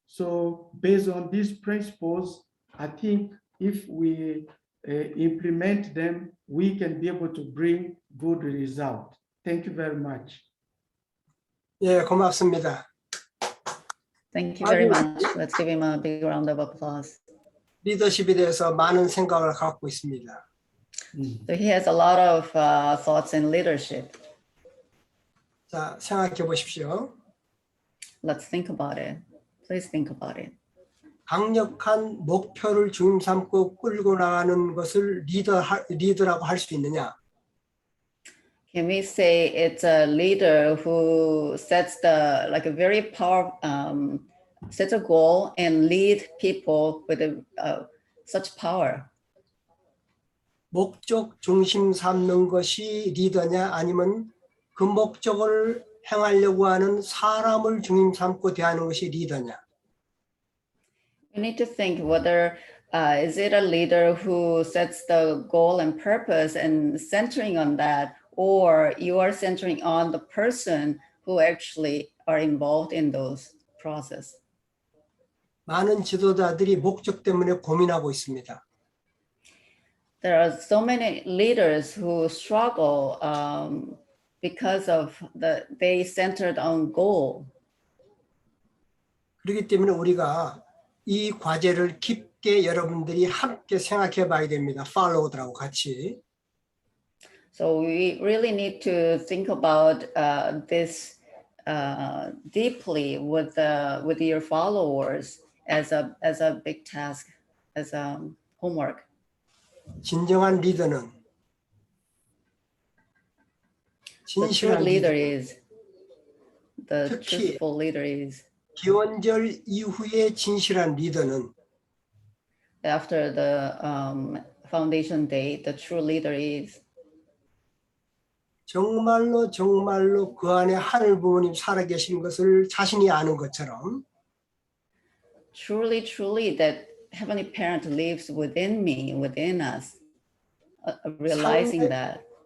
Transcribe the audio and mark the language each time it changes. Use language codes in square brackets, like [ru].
[en] So based on these principles, I think if we implement them, we can be able to bring good result. Thank you very much. [ko] 예, 고맙습니다. [en] Thank you very much. Let's give him a big round of applause. [ko] 리더십에 대해서 많은 생각을 갖고 있습니다. [en] So he has a lot of thoughts in leadership. [ko] 자, 생각해 보십시오. [en] Let's think about it. Please think about it. [ko] 강력한 목표를 중심 삼고 끌고 나가는 것을 리더라고 할 수 있느냐? [en] Can we say it's a leader who sets the like a very powerful sets a goal and lead people with such power? [ko] 목적 중심 삼는 것이 리더냐, 아니면 그 목적을 행하려고 하는 사람을 중심 삼고 대하는 것이 리더냐? [en] We need to think whether is it a leader who sets the goal and purpose and centering on that, or you are centering on the person who actually are involved in those process. [ko] 많은 지도자들이 목적 때문에 고민하고 있습니다. [en] There are so many leaders who struggle because of they centered on goal. [ko] 그렇기 때문에 우리가 이 과제를 깊게 여러분들이 함께 생각해 봐야 됩니다. 팔로우들하고 같이. [en] So we really need to think about this deeply with your followers as a big task, as a homework. [ko] 진정한 리더는 진실한 [en] The [ko] 특히 [en] truthful leader is [ko] 기원절 이후의 진실한 리더는 [en] after the foundation day, the true leader is [ko] 정말로 그 안에 하늘 부모님 살아계신 것을 자신이 아는 것처럼 [en] truly that Heavenly Parent lives within me, within us, realizing that.